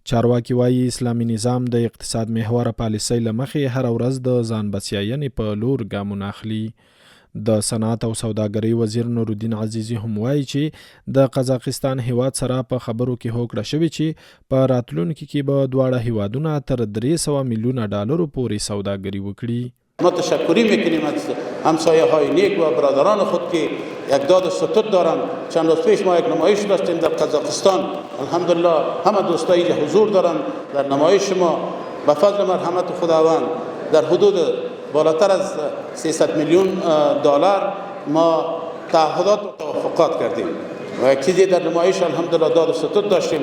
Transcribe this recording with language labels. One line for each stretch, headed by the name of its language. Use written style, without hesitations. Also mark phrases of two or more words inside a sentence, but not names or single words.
Pashto: چارواکي وایي اسلامي نظام د اقتصاد محوره پالیسۍ له مخې هره ورځ د ځان بسیاینې په لور ګامونه اخلي. د صنعت او سوداګرۍ وزیر نورالدین عزیزي هم وایي چې د قزاقستان هیواد سره په خبرو کې هوکړه شوې چې په راتلونکي کې به دواړه هیوادونه تر 300 میلیون ډالرو پورې سوداګري وکړي.
Persian: ما تشکری میکنیم از همسایه های نیک و برادران خود که یک داد ستود دارند. چند روز پیش ما یک نمایش داشتیم در قزاقستان. الحمدلله همه دوستایی اینجا حضور دارند. در نمایش ما به فضل مرحمت خداوند در حدود بالاتر از 300 میلیون دلار ما تعهدات و توافقات کردیم و یک چیزی در نمایش الحمدلله داد و ستود داشتیم.